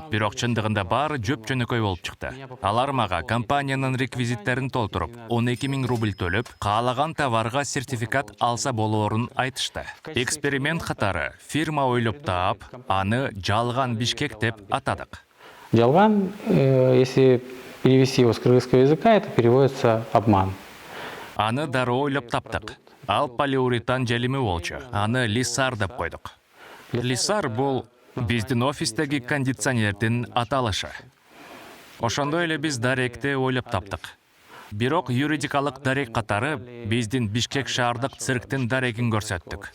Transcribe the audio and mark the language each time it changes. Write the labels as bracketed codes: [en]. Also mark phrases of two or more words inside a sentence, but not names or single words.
[ky] Бирок чындыгында баары жөп-жөнөкөй болуп чыкты. Алар мага компаниянын реквизиттерин толтуруп, 12 000 рубль төлөп, каалаган товарга сертификат алса болоорун айтышты. Эксперимент катары фирма ойлоп таап, аны жалган Бишкек деп атадык. Джалган, [ru] если перевести его с кыргызского языка, это переводится обман. [ky] Аны дароо ойлоп таптык. Ал полиуретан желими болчу. Аны Лисар деп койдук. Лисар бул биздин офистеги кондиционердин аталышы. Ошондой эле биз даректи ойлоп таптык. Бирок юридикалык дарек катары биздин Бишкек шаардык цирктин дарегин көрсөттүк.